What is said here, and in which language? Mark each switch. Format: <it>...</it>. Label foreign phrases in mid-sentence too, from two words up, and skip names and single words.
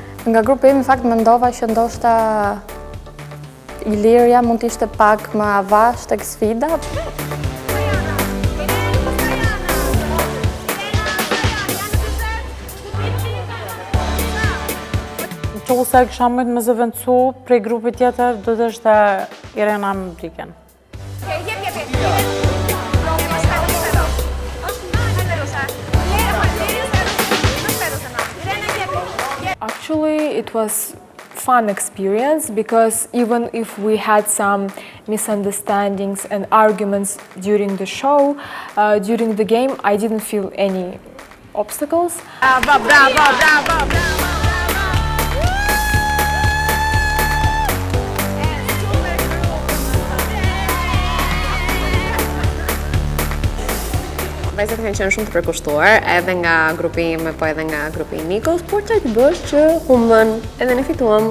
<sq>Nga grupi im, në fakt, mendova që ndoshta Ilirja mund të ishte pak më avash tek sfida. Nëse kisha mëjtë me zëvendësu prej grupit tjetër, do të ishte Irena më Briken.</sq> <en>Actually, it was fun experience because even if we had some misunderstandings and arguments during the show, during the game, I didn't feel any obstacles.</en> <sq>Bravo. Vajzat kanë qenë shumë të përkushtuar, edhe nga grupi im, po edhe nga grupi i Nikos, por çaj të bësh që humbën, edhe ne fituam.</sq>